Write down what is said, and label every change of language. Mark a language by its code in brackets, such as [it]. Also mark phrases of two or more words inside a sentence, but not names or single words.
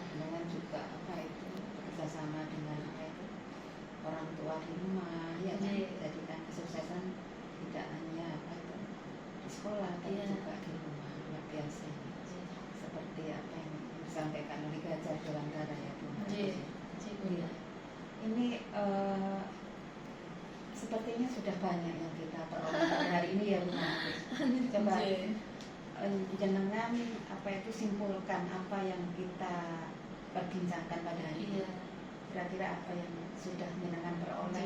[id] Dengan juga apa itu bekerjasama dengan apa itu orang tua di rumah ya kan. Nggih. Jadi kan kesuksesan tidak hanya apa itu di sekolah tapi Iya. juga di rumah luar biasa. Nggih. Seperti apa yang disampaikan oleh Gajah Dewantara ya Bu. [jv] Nggih. Nggih, [id] Bunda. Ini sepertinya sudah banyak yang kita peroleh pada hari ini ya Bu. Coba Nggih. jenengan apa itu simpulkan apa yang kita perbincangkan pada hari ini. Iya. Kira-kira apa yang sudah jenengan peroleh